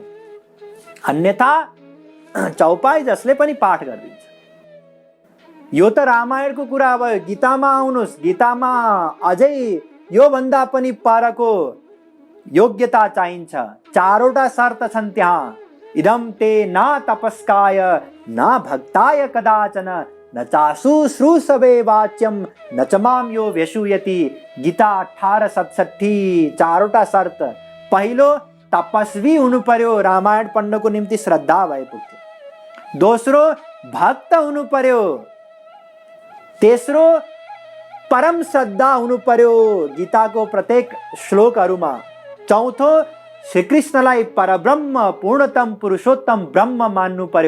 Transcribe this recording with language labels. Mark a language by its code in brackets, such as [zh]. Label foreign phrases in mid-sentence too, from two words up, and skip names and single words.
[ne] अन्यथा चौपाई जसले पनि पाठ गरिदिन्छ। यो त रामायणको कुरा भयो। गीतामा आउनुहोस्। गीतामा अझै यो भन्दा पनि परको योग्यता चाहिन्छ। 4वटा शर्त छन् त्यहाँ। [sa] इदम ते न तपस्काय न भक्ताय कदाचन न चासु श्रूषवे वाच्यम न च माम यो व्यसूयति। [ne] गीता 18:67। 4वटा शर्त। पहिलो, तपस्वी हुनु पर्यो। रामायण पढ्नको निम्ति श्रद्धा भए पुग्थ्यो। दोस्रो, भक्त हुनु पर्यो, तेस्रो परम श्रद्धा हुनु पर्यो गीताको प्रत्येक श्लोकहरूमा, चौथो श्रीकृष्णलाई परब्रह्म पूर्णतम पुरुषोत्तम ब्रह्म मान्नु पर्यो।